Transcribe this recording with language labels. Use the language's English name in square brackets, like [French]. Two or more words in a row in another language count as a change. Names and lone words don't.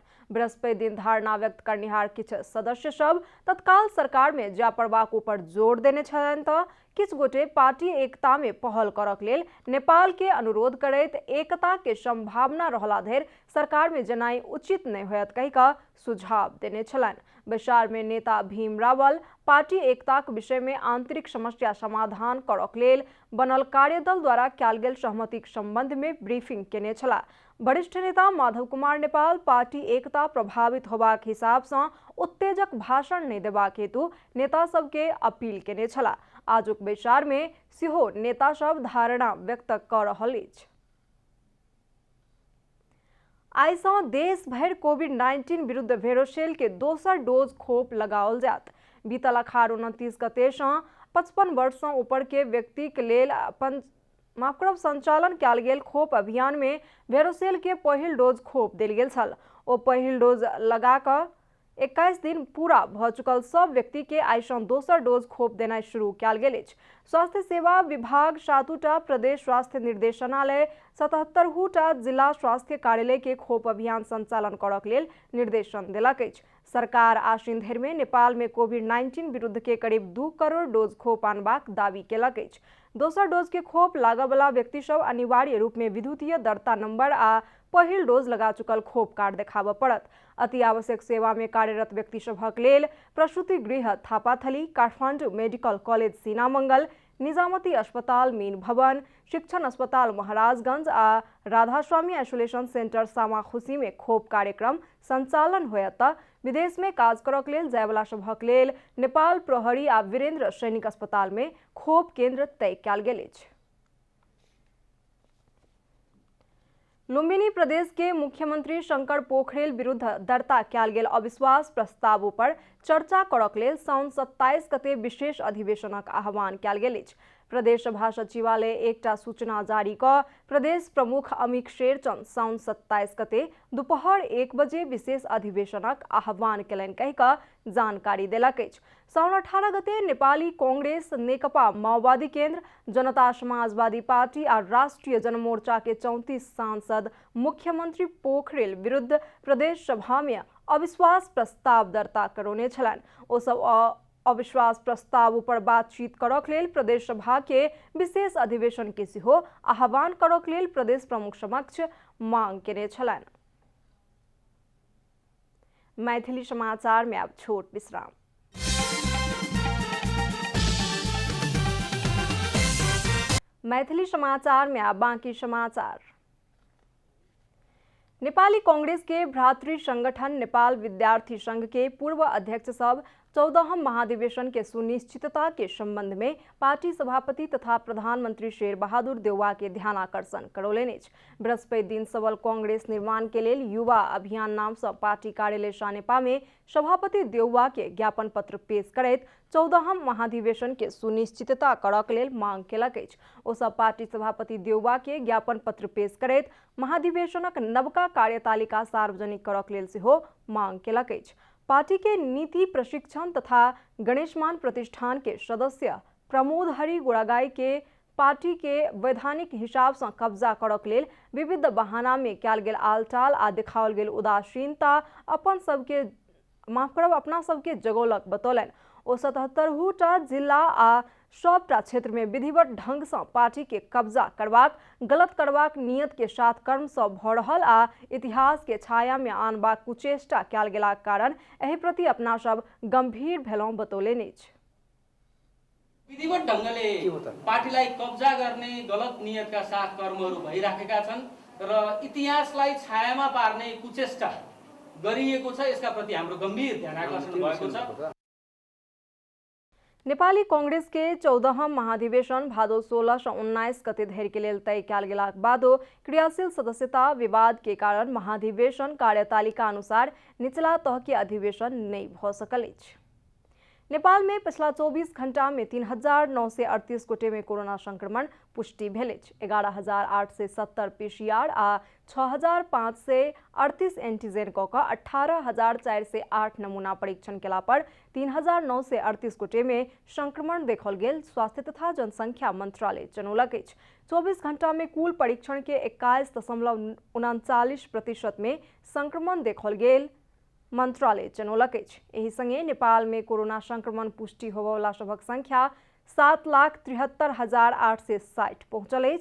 [Maithili] बृहस्पति दिन धारणा व्यक्त करनिहार किछु सदस्य सब तत्काल सरकार में जा पड़बाक ऊपर जोर देने छलनि तऽ किछु गोटे पार्टी एकता में पहल करक लेल नेपाल के अनुरोध करैत एकता के संभावना रहला धरि सरकार में जेनाई उचित नहीं होयत कहि कऽ सुझाव देने छलनि। बैसार में नेता भीम रावल पार्टी एकता के विषय में आंतरिक समस्या समाधान करक लेल बनल कार्यदल द्वारा कयल गेल सहमति के संबंध में ब्रीफिंग केने छलाह। वरिष्ठ नेता माधव कुमार नेपाल पार्टी एकता प्रभावित होबाक हिसाब से उत्तेजक भाषण नहीं देबाक हेतु नेता सबके अपील केने छलाह। आजुक बैसार में सेहो नेता सब धारणा व्यक्त कर रहल अछि। आई से देश भर कोविड-19 विरुद्ध वेरोसेल के दोसर डोज खोप लगाओल जात। बीतल अखाड़ 29 गते से 55 वर्ष से ऊपर के व्यक्ति के लेल संचालन कयल गेल खोप अभियान में वेरोसेल के पहिल डोज खोप देल गेल छल। ओ पहिल डोज लगा कऽ 21 दिन पूरा भ चुकल सब व्यक्ति के आई से दोसर डोज खोप देना शुरू कयल गेल अछि। स्वास्थ्य सेवा विभाग 7टा प्रदेश स्वास्थ्य निर्देशनालय 77टा जिला स्वास्थ्य कार्यालय के खोप अभियान संचालन करक लेल निर्देशन देलक अछि। सरकार आश्विन धरि में नेपाल में कोविड-19 विरुद्ध के करीब 2 करोड़ डोज खोप आनबाक दावी केलक अछि। दोसर डोज के खोप लागय वाला व्यक्ति सब अनिवार्य रूप में विद्युतीय दरता नंबर आ पहिल डोज लगा चुकल खोप कार्ड देखाबऽ पड़त। अति आवश्यक सेवा में कार्यरत व्यक्ति सभक लेल प्रसूति गृह थापाथली, काठमांडू मेडिकल कॉलेज सीनामंगल, निजामती अस्पताल मीन भवन, शिक्षण अस्पताल महाराजगंज आ राधास्वामी आइसोलेशन सेंटर सामाखुशी में खोप कार्यक्रम संचालन होयत। विदेश में काज करक लेल जाय वाला सभक लेल नेपाल प्रहरी आ वीरेंद्र सैनिक अस्पताल में खोप केंद्र तय कयल गेल अछि। लुम्बिनी प्रदेश के मुख्यमंत्री शंकर पोखरेल विरुद्ध दर्ता कयल गेल अविश्वास प्रस्ताव पर चर्चा करक लेल साउन 27 गते विशेष अधिवेशनक आह्वान कयल गेल अछि। प्रदेश सभा सचिवालय एकटा सूचना जारी कऽ प्रदेश प्रमुख अमिक शेरचंद साउन 27 गते दोपहर 1 बजे विशेष अधिवेशनक आह्वान केलनि कहि कऽ जानकारी देलक अछि। साउन 18 गते नेपाली कांग्रेस, नेकपा माओवादी केंद्र, जनता समाजवादी पार्टी आ राष्ट्रीय जनमोर्चा के 34 सांसद मुख्यमंत्री पोखरेल विरुद्ध प्रदेश सभा में अविश्वास प्रस्ताव दर्ता करौने छलनि। ओ सब अविश्वास प्रस्ताव पर बातचीत करक लेल प्रदेश सभा के विशेष अधिवेशन के सेहो आह्वान करक लेल प्रदेश प्रमुख समक्ष मांग केने छलनि। मैथिली समाचार में अब छोट विश्राम। मैथिली समाचार में अब बाकी समाचार। नेपाली कांग्रेस के भ्रातृ संगठन नेपाल विद्यार्थी संघ के पूर्व अध्यक्ष सब 14हम महाधिवेशन के सुनिश्चितता के संबंध में पार्टी सभापति तथा प्रधानमंत्री शेर बहादुर देउवा के ध्यानाकर्षण करौलनि। बृहस्पति दिन सबल कांग्रेस निर्माण के लिए युवा अभियान नाम से पार्टी कार्यालय सानेपा में सभापति देउवा के ज्ञापन पत्र पेश करैत 14हम महाधिवेशन के सुनिश्चितता करक लेल मांग केलक। ओ सब पार्टी सभापति देउवा के ज्ञापन पत्र पेश करैत महाधिवेशनक नवका कार्यतालिका सार्वजनिक करक लेल सेहो मांग केलक। पार्टी के नीति प्रशिक्षण तथा गणेशमान प्रतिष्ठान के सदस्य प्रमोद हरि गुड़ागाई के पार्टी के वैधानिक हिसाब से कब्जा करक लेल विविध बहाना में कयल गेल आलटाल आ देखाओल गेल उदासीनता अपना सबके जगौलक बतौलन। ओ 77टा जिला आ सबटा क्षेत्र में विधिवत ढंग से पार्टी के कब्जा करबाक गलत करबाक नियत के साथ कर्म से भ रहल आ इतिहास के छाया में आनबाक कुचेष्टा कयल गेलाक कारण एहि प्रति अपना सब गंभीर भेलौं बतौलनि। [Nepali] विधिवत ढंगले पार्टीलाई कब्जा गर्ने गलत नियतका साथ कर्महरू भइराखेका छन् र इतिहासलाई छायामा पार्ने कुचेष्टा गरिएको छ। यसका प्रति हाम्रो गम्भीर ध्यानाकर्षण भएको छ। [Maithili] नेपाली कांग्रेस के 14हम महाधिवेशन भादो 16 से 19 गते धरि के लेल तय कयल गेलाक बादो क्रियाशील सदस्यता विवाद के कारण महाधिवेशन कार्यतालिका अनुसार निचला तह के अधिवेशन नहीं भ सकल अछि। नेपाल में पिछला 24 घंटा में 3938 गोटे में कोरोना संक्रमण पुष्टि भेल अछि। 11870 पीसीआर आ 6538 एंटीजन क 18408 नमूना परीक्षण केला पर 3938 गोटे में संक्रमण देखल गेल स्वास्थ्य तथा जनसंख्या मंत्रालय जनौलक अछि। 24 घंटा में कुल परीक्षण के 21.39% में संक्रमण देखल गेल मंत्रालय जनौलक अछि। एहि संगे नेपाल में कोरोना संक्रमण पुष्टि होबयवला सभक संख्या 7,73,860 पहुंचल अछि।